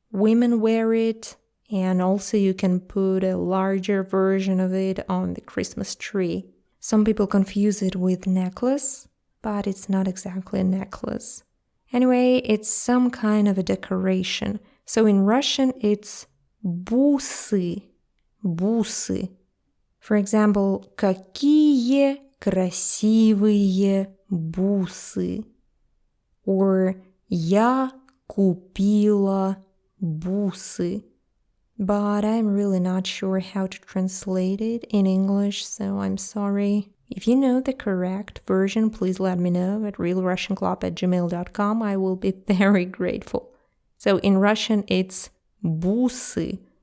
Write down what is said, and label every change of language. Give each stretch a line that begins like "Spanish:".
English: Women wear it. And also you can put a larger version of it on the Christmas tree. Some people confuse it with necklace, but it's not exactly a necklace. Anyway, it's some kind of a decoration. So in Russian, it's бусы.
Russian: Бусы.
English: For example,
Russian: какие красивые бусы. or я купила бусы.
English: But I'm really not sure how to translate it in English, so I'm sorry. If you know the correct version, please let me know at realrussianclub@gmail.com. I will be very grateful. So in Russian, it's бусы.